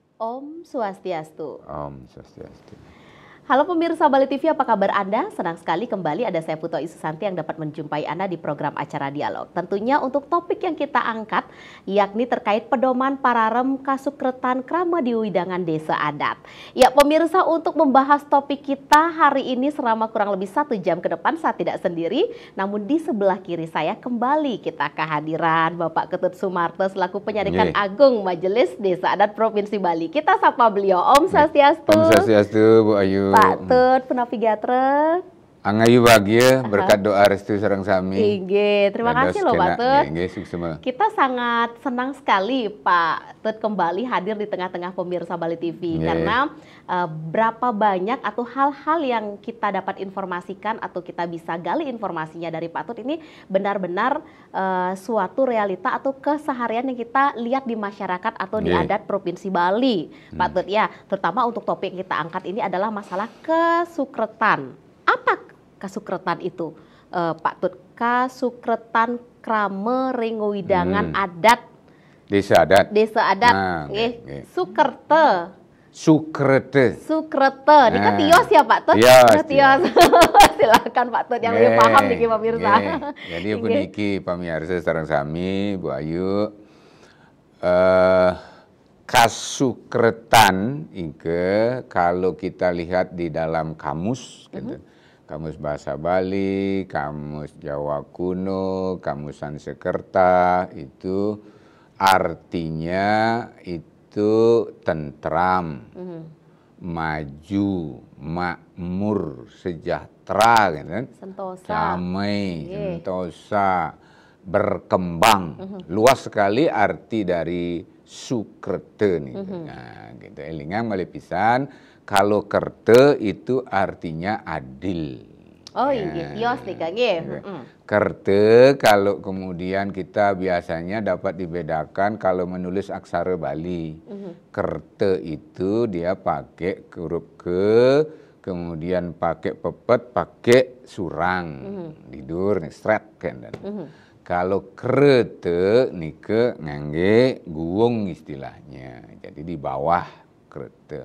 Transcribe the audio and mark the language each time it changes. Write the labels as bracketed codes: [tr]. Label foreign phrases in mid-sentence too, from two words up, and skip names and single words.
[ban] Om Swastiastu. Om Swastiastu. [id] Halo pemirsa Bali TV, apa kabar Anda? Senang sekali kembali ada saya Puto Isusanti yang dapat menjumpai Anda di program acara Dialog. Tentunya untuk topik yang kita angkat, yakni terkait pedoman [ban] pararem kasukretan krama [id] di widangan desa adat. Ya pemirsa, untuk membahas topik kita hari ini selama kurang lebih 1 jam ke depan, saya tidak sendiri. Namun di sebelah kiri saya kembali kita kehadiran Bapak Ketut Sumarto selaku Penyadikan Agung Majelis Desa Adat Provinsi Bali. Kita sapa beliau. [ban] Om Swastiastu. Om Swastiastu, Bu Ayu. Pak Tut, penavigatre. Angayu bahagia [id] berkat doa restu [ban] sareng sami. [id] Inge, terima kasih loh Pak Tut. Kita sangat senang sekali Pak Tut kembali hadir di tengah-tengah pemirsa Bali TV. Karena berapa banyak atau hal-hal yang kita dapat informasikan atau kita bisa gali informasinya dari Pak Tut ini benar-benar suatu realita atau keseharian yang kita lihat di masyarakat atau di adat Provinsi Bali. Pak Tut ya, terutama untuk topik yang kita angkat ini adalah masalah kesukretan. Apa kasukretan itu, Pak Tut? [ban] Kasukretan krama ringowidangan adat. [id] Desa adat. Desa adat. Sukerte. Sukrete. Sukrete. Ini kan tios ya Pak Tut? [ban] Tios. [id] Silakan Pak Tut yang lebih paham nih pemirsa. [ban] Jadi puniki pamirsa sareng sami, Bu Ayu. [id] Kasukretan Inge kalau kita lihat di dalam kamus gitu. Kamus Bahasa Bali, Kamus Jawa Kuno, Kamus Sanskerta itu artinya itu tentram, maju, makmur, sejahtera gitu kan. Sentosa. Damai, sentosa, berkembang. Luas sekali arti dari sukrete nih. Nah, gitu. [ban] Elingang malipisan. [id] Kalau kerte itu artinya adil. Oh iya, tios nih Kang. Kerte kalau kemudian kita biasanya dapat dibedakan kalau menulis aksara Bali. Kerte itu dia pakai huruf ke, kemudian pakai pepet, pakai surang. Tidur nih, stret kan. Kalau krete [ban] nike ngangge guwung [id] istilahnya. Jadi di bawah krete.